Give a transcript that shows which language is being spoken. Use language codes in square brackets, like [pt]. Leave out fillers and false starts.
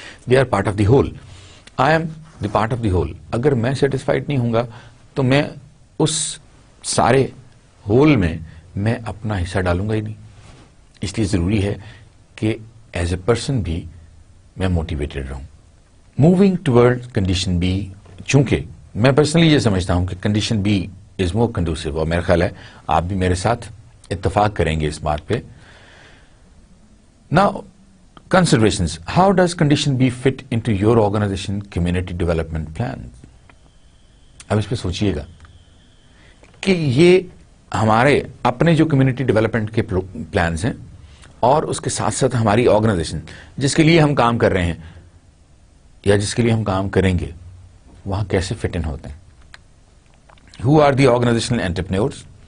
[en] They are part of the whole. I am the part of the whole. [ur] اگر میں satisfied نہیں ہوں گا تو میں اس سارے ہول میں اپنا حصہ ڈالوں گا ہی نہیں، اس لیے ضروری ہے کہ ایز اے پرسن بھی میں موٹیویٹڈ رہوں۔ [en] moving toward condition B, [ur] چونکہ میں پرسنلی یہ سمجھتا ہوں کہ [en] condition B is more conducive, [ur] اور میرا خیال ہے آپ بھی میرے ساتھ اتفاق کریں گے اس بات پہ۔ [en] Now, considerations. How does condition B fit into your organization community development plan? [ur] اب اس پہ سوچئے گا کہ یہ ہمارے اپنے جو کمیونٹی ڈیولپمنٹ کے پلانز ہیں اور اس کے ساتھ ساتھ ہماری آرگنائزیشن جس کے لیے ہم کام کر رہے ہیں یا جس کے لیے ہم کام کریں گے وہاں کیسے فٹ ان ہوتے ہیں۔ [en] Who are the organizational entrepreneurs?